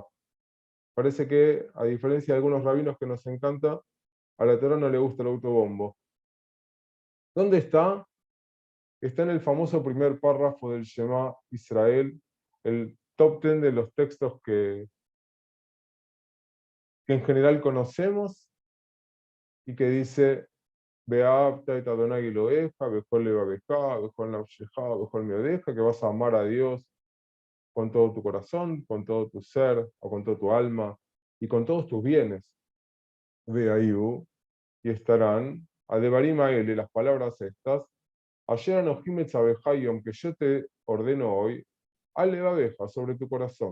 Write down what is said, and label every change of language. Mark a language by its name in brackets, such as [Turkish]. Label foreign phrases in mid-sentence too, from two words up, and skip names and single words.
[Spanish] Parece que, a diferencia de algunos rabinos que nos encanta, a la Torah no le gusta el autobombo. ¿Dónde está? Está en el famoso primer párrafo del Shema Israel, el top 10 de los textos que en general conocemos y que dice [Hebrew] ואהבת את אדני אלהיך, בכל לבבך, בכל נפשך, בכל מאדך, [Spanish] que vas a amar a Dios con todo tu corazón, con todo tu ser, o con toda tu alma, y con todos tus bienes. Ve ahí, y estarán, [Hebrew] הדברים האלה, [Spanish] las palabras estas, [Hebrew] אשר אנכי מצוך היום, [Spanish] que yo te ordeno hoy, Alevabeja, sobre tu corazón.